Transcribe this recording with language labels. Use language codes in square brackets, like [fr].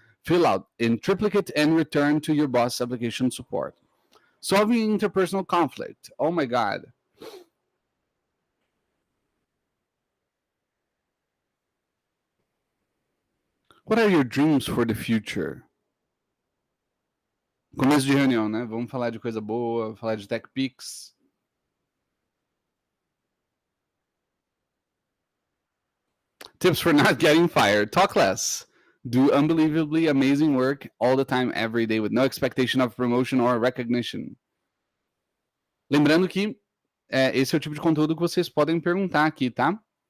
[en] Fill out in triplicate and return to your boss application support. Solving interpersonal conflict. Oh my God. What are your dreams for the future? [pt] Começo de reunião, né? Vamos falar de coisa boa, falar de [en] tech pics. Tips for not getting fired. Talk less. Do unbelievably amazing work all the time, every day, with no expectation of promotion or recognition. [pt] Lembrando que esse é o tipo de conteúdo que vocês podem perguntar aqui, tá?